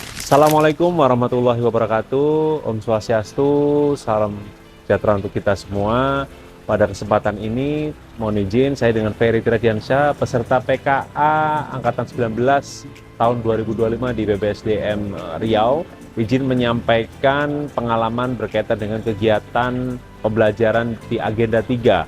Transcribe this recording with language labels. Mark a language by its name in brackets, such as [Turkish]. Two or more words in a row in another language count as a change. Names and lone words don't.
[Arabic] السلام عليكم ورحمة الله وبركاته. [Balinese] Om Swastiastu, [Indonesian] salam sejahtera untuk kita semua. Pada kesempatan ini, mohon izin saya dengan Ferry Trediansyah, peserta PKA Angkatan 19 tahun 2025 di BBSDM Riau, izin menyampaikan pengalaman berkaitan dengan kegiatan pembelajaran di Agenda 3.